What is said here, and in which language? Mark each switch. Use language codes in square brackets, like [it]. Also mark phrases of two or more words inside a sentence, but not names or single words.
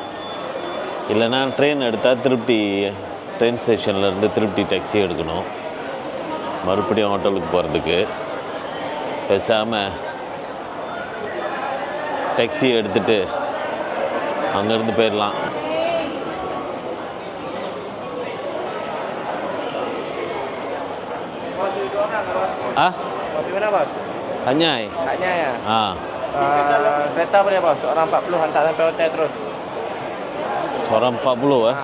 [ta] இல்லைனா ட்ரெயின் எடுத்தால் திருப்தி ட்ரெயின் ஸ்டேஷன்லேருந்து திருப்தி டாக்ஸி எடுக்கணும் மறுபடியும் ஹோட்டலுக்கு போகிறதுக்கு. பேசாமல் டாக்ஸி எடுத்துகிட்டு அங்கேருந்து போயிடலாம். [ms] Kopi mana bos? Anyai. Anyai ya? Kereta apa dia bos? Orang 40 hantar sampai hotel terus. Orang 40 eh?